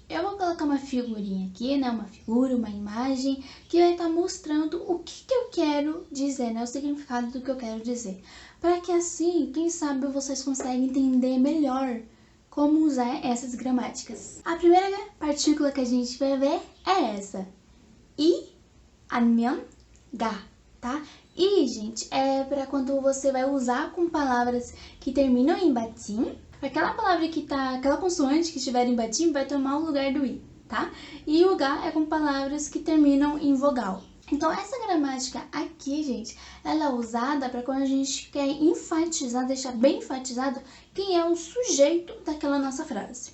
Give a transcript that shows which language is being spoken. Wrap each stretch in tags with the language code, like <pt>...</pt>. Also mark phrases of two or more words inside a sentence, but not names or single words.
<pt>Eu vou colocar uma figurinha aqui, né? Uma figura, uma imagem que vai estar mostrando o que eu quero dizer, né? O significado do que eu quero dizer. Para que assim, quem sabe vocês conseguem entender melhor como usar essas gramáticas. A primeira partícula que a gente vai ver é essa. I,</pt> <ko>아니면, 가,</ko> <pt>tá? E, gente, é para quando você vai usar com palavras que terminam em batim. Aquela palavra que tá, aquela consoante que estiver em batim vai tomar o lugar do i, tá? E o ga é com palavras que terminam em vogal. Então, essa gramática aqui, gente, ela é usada para quando a gente quer enfatizar, deixar bem enfatizado quem é o sujeito daquela nossa frase.</pt>